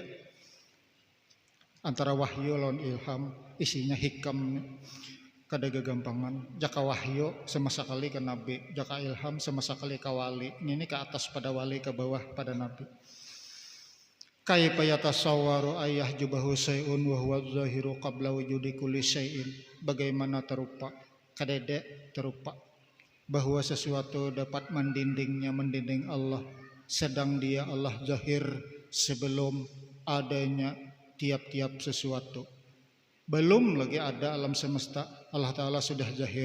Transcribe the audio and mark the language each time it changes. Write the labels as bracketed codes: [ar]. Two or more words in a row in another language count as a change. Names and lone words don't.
[bjn] Antara wahyu lawan ilham, isinya hikam. Kada gagampangan. Jaka wahyu semasa kali ke nabi, jaka ilham semasa kali ke wali. [id] Ini ke atas pada wali, ke bawah pada nabi. [ar] كيف يتصور أن يحجبه شيء وهو الظاهر قبل وجود كل شيء. [id] Bagaimana terupa, kadada terupa bahwa sesuatu dapat mendinding Allah, sedang dia Allah zahir sebelum adanya tiap-tiap sesuatu. Belum lagi ada alam semesta, Allah Ta'ala sudah zahir.